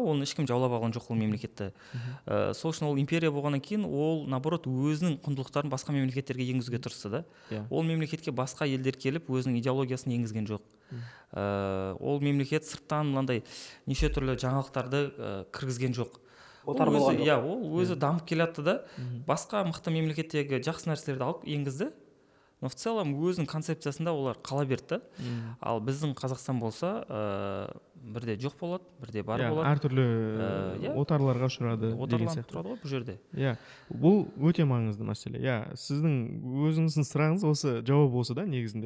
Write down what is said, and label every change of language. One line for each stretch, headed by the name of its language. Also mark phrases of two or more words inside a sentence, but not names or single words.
Kazakh: Оны ешкім жаулап алған жоқ ол мемлекетті. Сол үшін ол империя болғаннан кейін ол наоборот өзінің құндылықтарын басқа мемлекеттерге енгізуге тырысты да. Ол мемлекетке басқа елдер келіп өзінің идеологиясын енгізген жоқ. Ол мемлекет сырттан мынандай неше түрлі жаңалықтарды кіргізген жоқ. Ол өзі дамып келе жатты да, басқа мықты мемлекеттегі жақсы нәрселерді алып енгізді.
Russian: Но в целом
Kazakh: өзінің концепциясында олар қала берді. Ал біздің Қазақстан болса, бірде жоқ болады, бірде бар болады. Әртүрлі отарларға ұшырады. Отарланып тұрады ғой бұл жерде. Бұл өте маңызды мәселе. Сіздің өзіңіздің сұрағыңыз осы жауап осы да негізінде.